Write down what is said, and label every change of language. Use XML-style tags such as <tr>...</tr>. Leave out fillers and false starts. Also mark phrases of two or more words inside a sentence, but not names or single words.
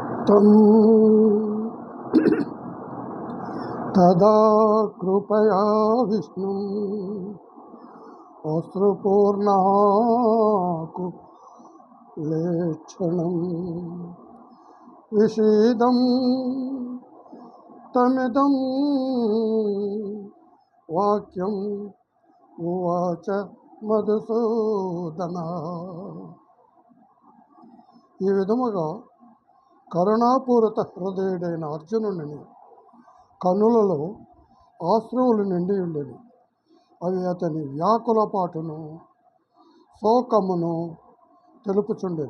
<sa>तं तदा कृपया विष्णुम् अश्रुपूर्णाकुलेक्षणं विषीदं तमिदं वाक्यम् उवाच మధుసూదన.</sa> <te>ఈ విధముగా కరుణాపూరిత హృదయుడైన అర్జునుని కన్నులలో ఆశ్రువులు నిండి ఉండేవి. అవి అతని వ్యాకులపాటును శోకమును తెలుపుచుండేది.</te>